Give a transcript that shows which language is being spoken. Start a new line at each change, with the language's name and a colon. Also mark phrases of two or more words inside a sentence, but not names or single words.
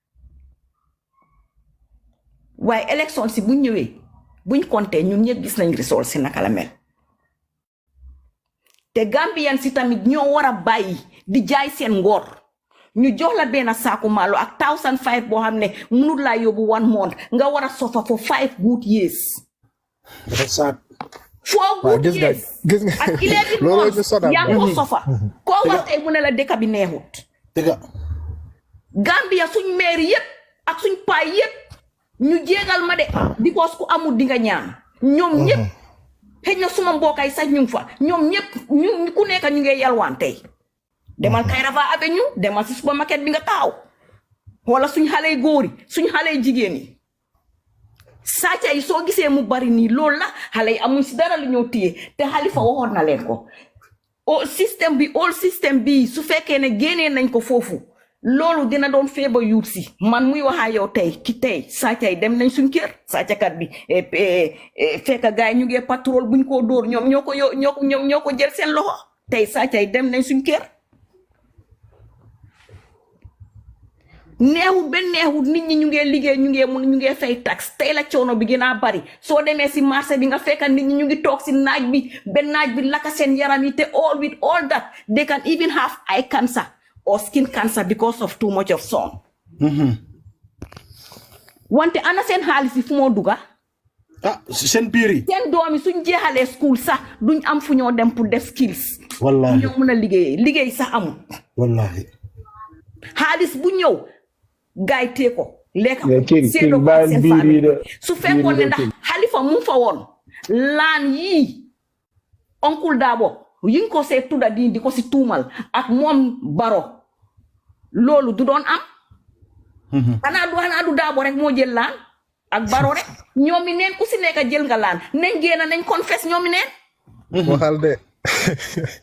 Wolof: waaye élection si buñ ñëwee buñ compté ñun ñëpp gis nañ result si naka la mel te Gambian si tamit ñoo war a bàyyi di jaay seen ngor ñu jox la benn saaku maalo ak 1005 boo xam ne mënul laa yóbbu 1 month nga war a sofa
English: for 5 good years. Good years
Wolof: gis nga ak 11 months yaa ngi ko sofa koo wax tey mu ne la dëkk bi neexut. Gambia suñ maire yépp ak suñ paay yépp ñu jéegal ma de because ku amul di nga ñaan ñoom ñépp xëy na suma mbokay sax ñu fa ñoom ñépp ñu ku nekk ñu ngi yalwaan tey demal Kairaba Avenue demal si supermarket bi nga taaw wala suñ xale góor yi suñ xale jigéen yi sàcca yi soo gisee mu bari nii loolu la xale yi amuñ si dara lu ñoo téye te Halifa waxoon na leen ko
English: old system
Wolof: bi su fekkee ne génnee nañ ko foofu loolu dina doon feeba yuut si man muy waxaa yow tey sàcca yi dem nañ suñ kër sàccakat bi fekk gaay ñu ngi patrol buñ ko dóor ñoom ñoo ko jël seen loxo tey sàcca yi dem nañ suñ kër neexut benn neexut nit ñi ñu ngee liggéey ñu ngee fay tax tey la coono bi gën a bari soo demee si marché bi nga fekka nit ñi ñu ngi toog si naaj bi benn naaj bi laka seen yaram yi te
English: with all that they can even have eye cancer or skin cancer because of too much of sun.
Wolof: wante ana seen xaalis yi fu moo dugga seen biir yi seen doom yi suñ jeexalee school sax duñ am fu ñoo dem pour def skills. wallahi ñoo mën a liggéey sax amul. wallahi xaalis bu ñëw gaay tee ko lekk ko seedoo ko seen famille su fekkoon ne ndax Halifa mu fa woon laan yii oncle Dabo yi nga ko see tudda di ko si tuumal ak moom Baro loolu du doon am xanaa du Dabo rek moo jël laan ak Baro rek ñoom mi neen ku si nekk jël nga laan nañ génn nañ confess ñoom mi neen